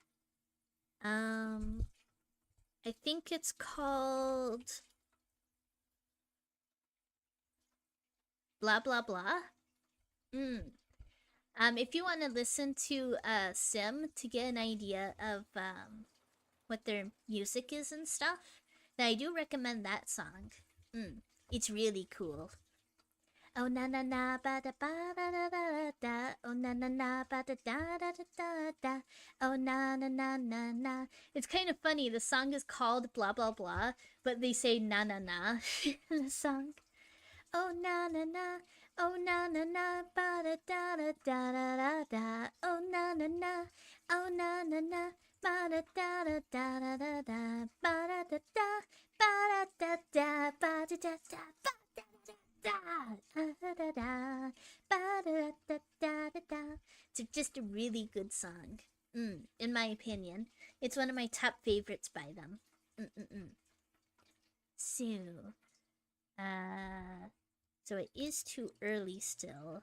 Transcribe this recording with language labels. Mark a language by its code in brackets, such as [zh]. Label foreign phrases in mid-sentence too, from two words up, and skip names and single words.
[en] I think it's called Blah Blah Blah. If you want to listen to Sim to get an idea of what their music is and stuff, then I do recommend that song. It's really cool. Oh na na na ba da ba da da da da. Oh na na na ba da da da da da da. Oh na na na na na. It's kind of funny. The song is called Blah Blah Blah, but they say na na na in the song. Oh na na na. Oh na na na ba da da da da da da da. Oh na na na. Oh na na na ba da da da da da da da. Ba da da da ba da da da ba da da da ba. It's just a really good song. In my opinion. It's one of my top favorites by them. So it is too early still.